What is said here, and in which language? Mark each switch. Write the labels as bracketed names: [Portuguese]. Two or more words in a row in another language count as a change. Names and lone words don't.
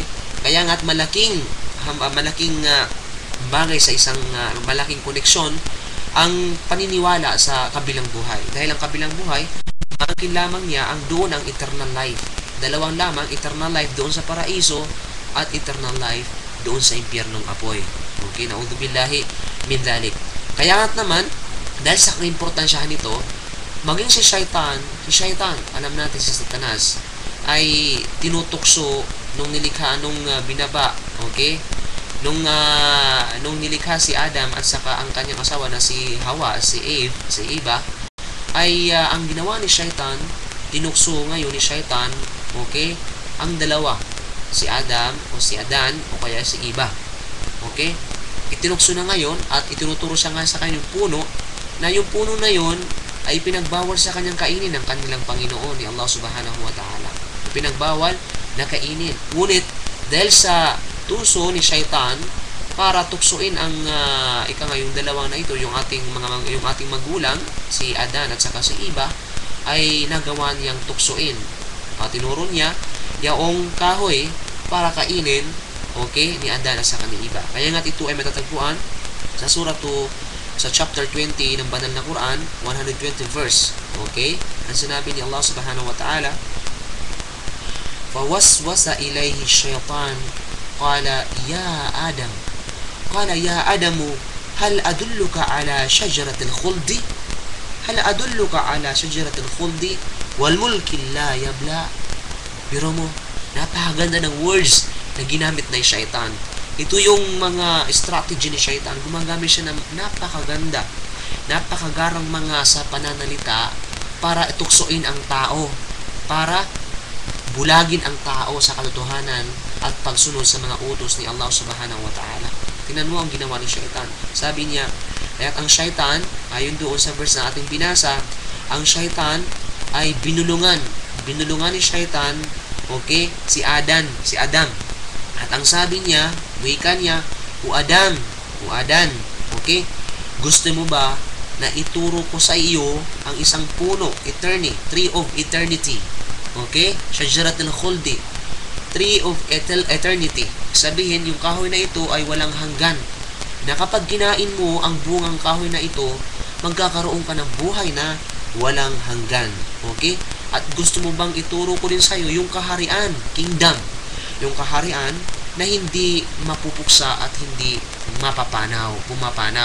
[Filipino] Kaya nga't malaking bagay sa isang malaking koneksyon ang paniniwala sa kabilang buhay. Dahil ang kabilang buhay, angkin lamang niya ang doon ang [English] eternal life. [Filipino] Dalawang lamang, [English] eternal life [Filipino] doon sa paraiso at [English] eternal life [Filipino] doon sa impyernong apoy. [Arabic] Okay, نعوذ بالله من ذلك. [Filipino] Kaya nga't naman, dahil sa importansyahan nito, maging si Shaitan, alam natin si Satanas, ay tinutukso nung nilikha, nung binaba, okay? Nung nilikha si Adam at saka ang kanyang asawa na si Hawa, si Eva, ay ang ginawa ni Shaitan, tinukso ngayon ni Shaitan, okay? Ang dalawa, si Adam o si Adan o kaya si Eva. Okay? Itinukso na ngayon at itinuturo siya nga sa kanyang puno na yung puno na yun ay pinagbawal sa kanyang kainin ng kanilang Panginoon ni Allah [Arabic] سبحانه وتعالى. [Filipino] Pinagbawal na kainin. Ngunit dahil sa tuso ni Shaitan para tuksuin ang yung dalawang na ito, yung ating magulang, si Adan at saka si Eva, ay nagawa niyang tuksuin. Tinuro niya yaong kahoy para kainin, okay, ni Adan at saka ni Eva. Kaya nga ito ay matatagpuan sa sa chapter 20 ng banal na Quran, 120 verse. [Arabic] Okay? [Filipino] Ang sinabi ni Allah [Arabic] سبحانه وتعالى, فَوَسْوَسَ إِلَيْهِ الشَّيْطَانُ قَالَ يَا آدَمُ هَلْ أَدُلُّكَ عَلَى شَجَرَةِ الْخُلْدِ وَالْمُلْكِ لَا يَبْلَى. [Filipino] Biro mo, napakaganda ng words na ginamit ng Shaitan. Ito yung mga strategy ni Shaitan. Gumagamit siya ng napakagarang mga sa pananalita para tuksoin ang tao, para bulagin ang tao sa katotohanan at pagsunod sa mga utos ni Allah [Arabic] سبحانه وتعالى. [Filipino] Tingnan mo ang ginawa ni Shaitan. Sabi niya, kaya't ang Shaitan, ayon doon sa verse na ating binasa, ang Shaitan ay binulungan ni Shaitan, okay, si Adam. At ang sabi niya, wika niya, O Adan, okay, gusto mo ba na ituro ko sa iyo ang isang puno, [English] tree of eternity, okay, [Arabic] شجرة الخلد, [English] tree of eternity. [Filipino] Sabihin, yung kahoy na ito ay walang hanggan, na kapag kinain mo ang bungang kahoy na ito, magkakaroon ka ng buhay na walang hanggan. Okay? At gusto mo bang ituro ko din sa iyo yung kaharian, kingdom, yung kaharian na hindi mapupuksa at hindi pumapanaw.